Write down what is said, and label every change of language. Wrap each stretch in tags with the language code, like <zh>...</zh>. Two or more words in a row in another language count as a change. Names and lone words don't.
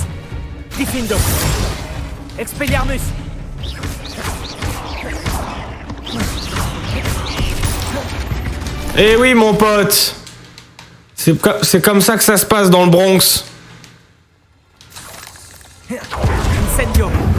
<fr>Diffindo! Expelliarmus! Eh oui, mon pote! C'est comme ça que ça se passe dans le Bronx. Incendio!</fr>